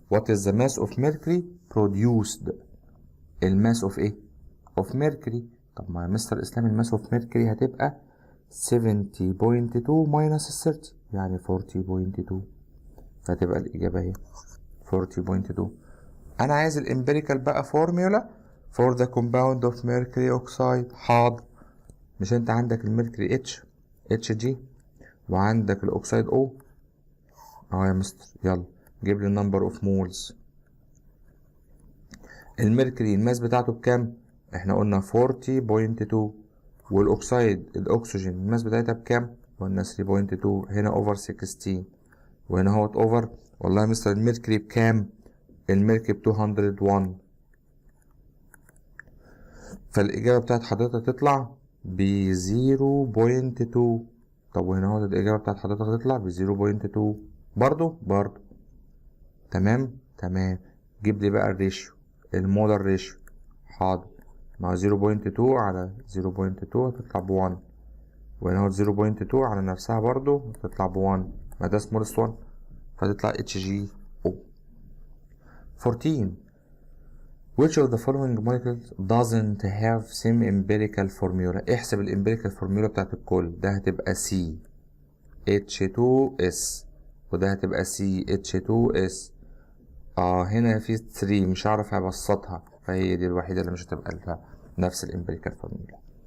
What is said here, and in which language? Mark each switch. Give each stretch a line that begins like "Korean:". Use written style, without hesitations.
English: what is the mass of mercury produced؟
Arabic: الماس اوف ايه؟ اوف ميركوري. طب ما يا مستر اسلام الماس اوف ميركوري هتبقى 70.2 ماينس 30 يعني 40.2، فتبقى الإجابة اهي 40.2. أنا عايز الإمبيريكال بقى فورميولا
English: for the compound of mercury oxide.
Arabic: حاضر، مش أنت عندك الميركوري Hg وعندك الأكسيد O؟ أهو يا مستر، يلا جيب لي النمبر اوف مولز. الميركوري الماس بتاعته بكام؟ احنا قلنا 40.2، والاكسيد الاكسجين الماس بتاعتها بكام؟ قلنا 3.2. هنا اوفر 16 وهنا اهوت اوفر. والله يا مستر الميركوري بكام؟ الميركوري ب 201. فالإجابة بتاعت حضرتك تطلع ب 0.2. طب وهنا اهو الإجابة بتاعت حضرتك تطلع ب 0.2 برضو. تمام. جيب لي بقى الريشيو، المولر ريشيو. حاضر. مع 0.2 على 0.2 هتطلع ب1، وهنا اهو 0.2 على نفسها برضو هتطلع ب1، ما ده سمولست 1 فتطلع HgO. 14.
English: Which of the following molecules doesn't have same empirical formula؟
Arabic: احسب الامبيريكال فورمولا بتاعت الكل. ده هتبقى CH2S، وده هتبقى CH2S. هنا في 3 مش هعرف ابسطها، فهي دي الوحيدة اللي مش هتبقى لها نفس الامبيريكال فورمولا.